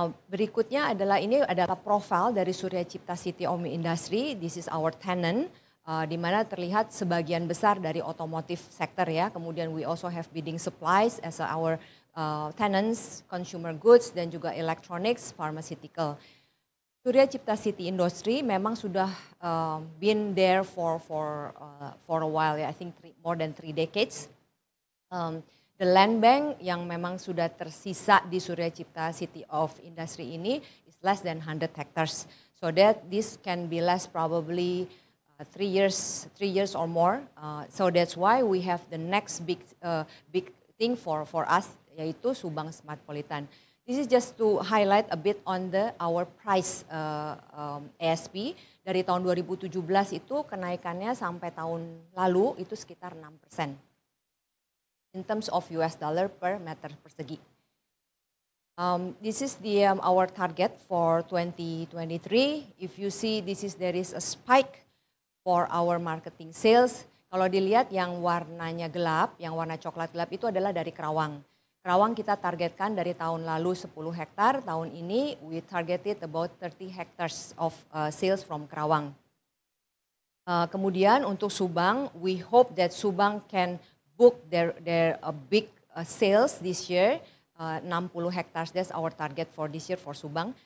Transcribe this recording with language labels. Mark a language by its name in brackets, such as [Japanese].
[Indonesian] Berikutnya ini adalah profil dari Surya Cipta City of Industry. [English] This is our tenant. [Indonesian] Di mana terlihat sebagian besar dari otomotif sektor ya. [English] Kemudian we also have building supplies as our tenants, consumer goods [Indonesian] dan juga [English] electronics, pharmaceutical. Surya Cipta City Industry [Indonesian] memang sudah [English] been there for a while ya. I think more than 3 decades. The land bank [Indonesian] yang memang sudah tersisa di Surya Cipta City of Industry ini [English] is less than 100 hectares. So that this can be less probably 3 years or more. So that's why we have the next big thing for us, [Indonesian] yaitu [English] Subang Smartpolitan. This is just to highlight a bit on our price ASP. [Indonesian] Dari tahun 2017 itu kenaikannya sampai tahun lalu itu sekitar 6%. [English] In terms of US dollar per meter [Indonesian] persegi. [English] This is our target for 2023. If you see there is a spike for our marketing sales. [Indonesian] Kalau dilihat yang warnanya gelap, yang warna coklat gelap itu adalah dari Kerawang. Kerawang kita targetkan dari tahun lalu 10 hektar, tahun ini [English] we targeted about 30 hectares of sales from Kerawang. [Indonesian] Kemudian untuk Subang, [English] we hope that Subang can book their big sales this year, 60 hectares, that's our target for this year for Subang.